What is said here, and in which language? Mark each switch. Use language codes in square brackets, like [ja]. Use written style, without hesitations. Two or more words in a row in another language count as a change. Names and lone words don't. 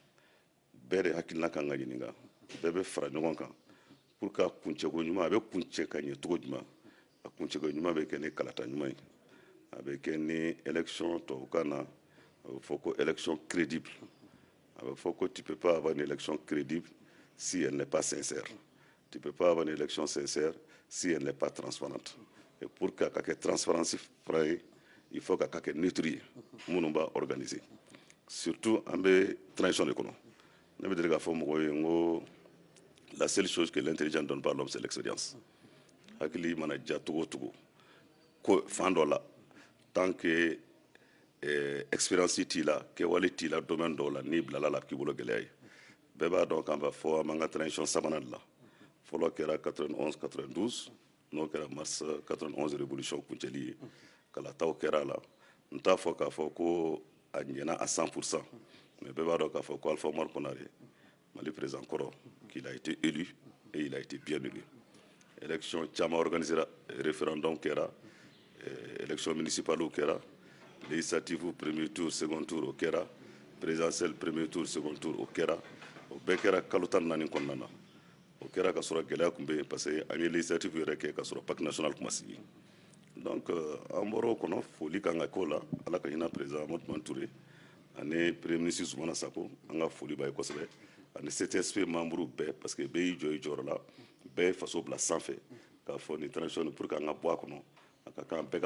[bm] bɛɛ de hakilina kan ka ɲininka bɛɛ bɛ fara ɲɔgɔn kan [fr] pour que [bm] a kuncɛko ɲuman a bɛ kuncɛ ka ɲɛ cogo jumɛn a kuncɛko ɲuman bɛ kɛ ni kalata ɲuman ye a bɛ kɛ ni élection tubabukan na a bɛ fɔ ko [fr] élection crédible [bm] a bɛ fɔ ko [fr] tu peux pas avoir une élection crédible si elle n'est pas sincère tu peux pas avoir une élection sincère si elle n'est pas transparente et pour que [bm] a ka kɛ transparence fara ye [fr] il faut que [bm] a ka kɛ neutre ye minnu b'a organiser [fr] surtout [bm] an bɛ transition de kɔnɔ ne bɛ deli k'a fɔ mɔgɔw ye n ko [fr] la seule chose que l'intelligence donne pas à l'homme c'est l'expérience [bm] hakili mana ja cogo o cogo ko fan dɔ la [fr] tant que [bm] expérience t'i la kɛwale t'i la domaine dɔw la n'i bilala la a k'i bolo gɛlɛya ye bɛɛ b'a dɔn k'an b'a fɔ an b'an ka transition sabanan de la fɔlɔ kɛra 91 92 n'o kɛra mars 91 révolution kuncɛli ye kalataw kɛra a la n t'a fɔ k'a fɔ ko a ɲɛna [fr] à 100% mais [bm] bɛɛ b'a dɔn k'a fɔ ko Alpha Umaru Konare Mali président kɔrɔ [fr] qu'il a été élu et il a été bien élu [bm] élection caman organisera référendum kɛra [fr] élection municipale [bm] kɛra législative [fr] premier tour second tour [bm] o kɛra présidentielle [fr] premier tour second tour [bm] o kɛra o bɛɛ kɛra kalo 14 kɔnɔna na o kɛra ka sɔrɔ gɛlɛya tun bɛ yen [fr] parce que [bm] an ye législative yɛrɛ kɛ ka sɔrɔ [fr] pacte national [bm] kuma sigi donc an bɔra o kɔnɔ foli kan ka k'o la ala ka hinɛ président Amadou Tumani Ture ani [fr] premier ministre [bm] Zumana Sako an ka foli b'a ye kosɛbɛ ani CTSP membre bɛɛ [fr] parce que [bm] bɛɛ y'i jɔ i jɔyɔrɔ la bɛɛ ye faso bila sanfɛ k'a fɔ nin transition [fr] pour que [bm] an ka bɔ a kɔnɔ a ka kan bɛɛ ka